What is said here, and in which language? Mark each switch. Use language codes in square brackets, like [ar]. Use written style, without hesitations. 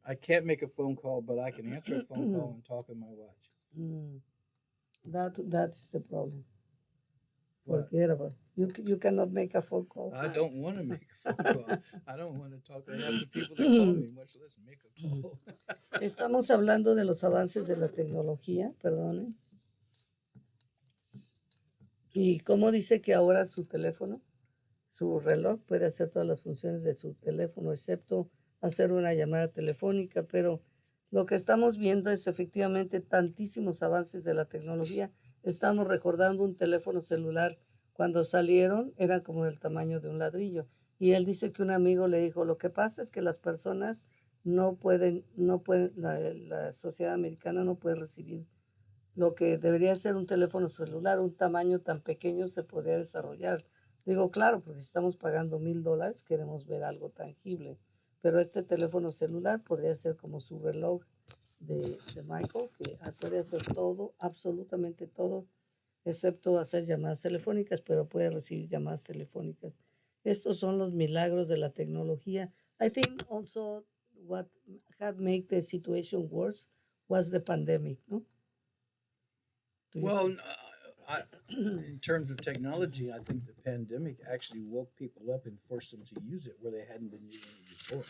[en] I can't make a phone call, but I can answer a phone call and talk on my watch. That's the problem. What? Forget about it. You cannot make a phone call. I don't want to make a phone call. I don't want to talk to half the people that call me, much less make a call. [es] Estamos hablando de los avances de la tecnología, perdone. Y cómo dice que ahora su teléfono, su reloj puede hacer todas las funciones de su teléfono, excepto hacer una llamada telefónica, pero lo que estamos viendo es efectivamente tantísimos avances de la tecnología. Estamos recordando un teléfono celular cuando salieron, era como del tamaño de un ladrillo. Y él dice que un amigo le dijo, lo que pasa es que las personas no pueden, la sociedad americana no puede recibir lo que debería ser un teléfono celular, un tamaño tan pequeño se podría desarrollar. Digo, claro, porque estamos pagando $1,000, queremos ver algo tangible. Pero este teléfono celular podría ser como su reloj de Michael, que puede hacer todo, absolutamente todo, excepto hacer llamadas telefónicas, pero puede recibir llamadas telefónicas. Estos son los milagros de la tecnología. [en] I think also what had made the situation worse was the pandemic, ¿no? Well, in terms of technology, I think the pandemic actually woke people up and forced them to use it where they hadn't been using it before.